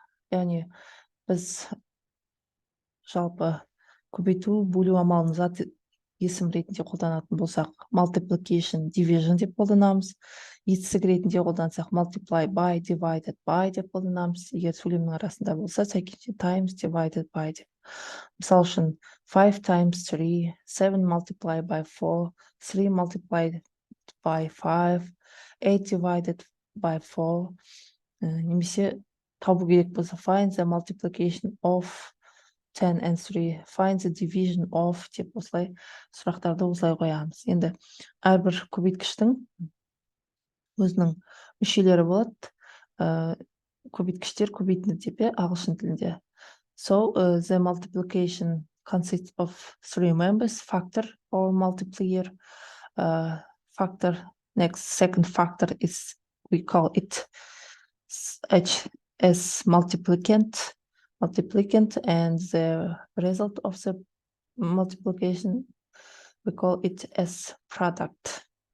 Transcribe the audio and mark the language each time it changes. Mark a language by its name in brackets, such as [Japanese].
[Kazakh] Яғни біз жалпы көбейту, бөлу амалын зат есім ретінде қолданатын болсақ, multiplication, division деп қолданамыз. Етістік ретінде қолдансақ, [English] multiply by, divided by [Kazakh] деп қолданамыз. Егер сөйлемнің арасында болса, сәйкесінше [English] times, divided by [Kazakh] деп. Мысал үшін, [English] 5 times 3, 7 multiplied by 4, 3 multiplied by 5, 8 divided by 4. Немесе табу керек болса, find the multiplication of 10 and 3, find the division of [Kazakh] деп осылай сұрақтарды осылай қоямыз. Енді әрбір көбейткіштің өзінің мүшелері болады. Көбейткіштер көбейтінді деп ағылшын тілінде. [English] So the multiplication consists of 3 members, factor or multiplier. Factor, next second factor is, we call it H as multiplicand, and the result of the multiplication, we call it as product.